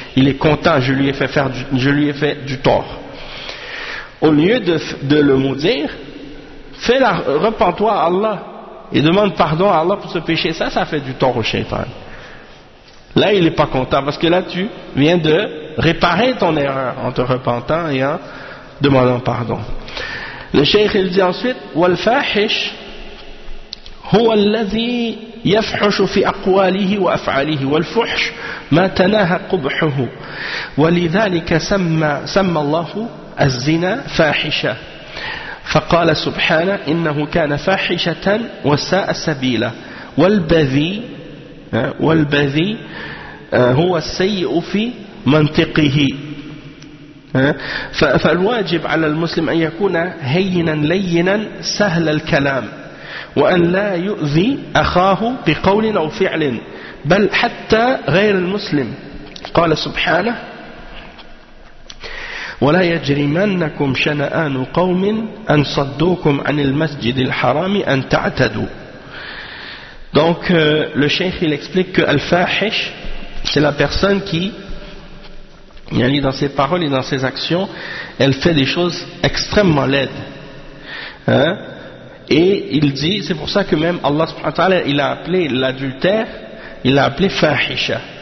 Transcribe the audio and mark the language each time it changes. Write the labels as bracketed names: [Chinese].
[French] Il est content, je lui ai fait du tort. Au lieu de le maudire, repends-toi à Allah et demande pardon à Allah pour ce péché. Ça fait du tort au shaitan. Là, il n'est pas content, parce que là, tu viens de réparer ton erreur en te repentant et en demandant pardon. Le cheikh, il dit ensuite, [Arabic] « وَالْفَاحِشْ هُوَ الَّذِي يَفْحُشُ فِي أَقْوَالِهِ وَأَفْعَالِهِ وَالْفُحْشْ مَا تَنَاهَ قُبْحُهُ وَلِذَلِكَ سَمَّ اللَّهُ الزِّنَا فَاحِشَةً فَقَالَ سُبْحَانَهُ إِنَّهُ كَانَ فَاحِشَةً وَسَاءَ سَبِيلًا وَالْبَذِي والبذي هو السيء في منطقه فالواجب على المسلم أن يكون هينا لينا سهل الكلام وأن لا يؤذي أخاه بقول أو فعل بل حتى غير المسلم. قال سبحانه ولا يجرمنكم شنآن قوم أن صدوكم عن المسجد الحرام أن تعتدوا. [French] Donc, le cheikh, il explique que Al-Fahish, c'est la personne qui, dans ses paroles et dans ses actions, elle fait des choses extrêmement laides. Hein? Et il dit, c'est pour ça que même Allah subhanahu wa ta'ala, il a appelé l'adultère, il l'a appelé Fahisha.